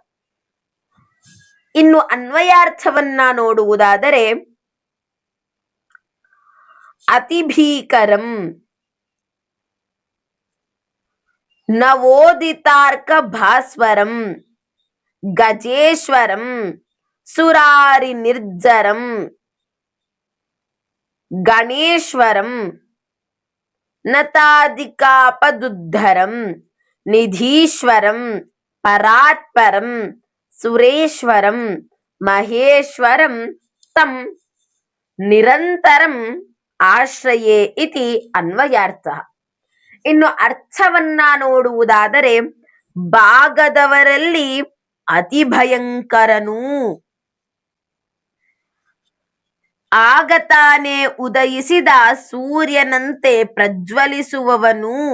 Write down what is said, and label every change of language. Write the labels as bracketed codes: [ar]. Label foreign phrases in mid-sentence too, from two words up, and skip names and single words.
[kn] ಇನ್ನು ಅನ್ವಯಾರ್ಥವನ್ನ ನೋಡುವುದಾದರೆ, [sa] ಅತಿಭೀಕರಂ ನವೋದಿತಾರ್ಕ ಭಾಸ್ವರಂ ಗಜೇಶ್ವರಂ ಸುರಾರಿ ನಿರ್ಜರಂ ಗಣೇಶ್ವರಂ ನತಾಧಿಕಾಪದುದ್ಧರಂ ನಿಧೀಶ್ವರಂ ಪರಾತ್ಪರಂ ಸುರೇಶ್ವರಂ ಮಹೇಶ್ವರಂ ತಂ ನಿರಂತರಂ ಆಶ್ರಯೇ ಇತಿ ಅನ್ವಯಾರ್ಥ. [kn] ಇನ್ನು ಅರ್ಥವನ್ನ ನೋಡುವುದಾದರೆ, ಭಾಗದವರಲ್ಲಿ ಅತಿ ಭಯಂಕರನು, ಆಗ ತಾನೇ ಉದಯಿಸಿದ ಸೂರ್ಯನಂತೆ ಪ್ರಜ್ವಲಿಸುವವನು,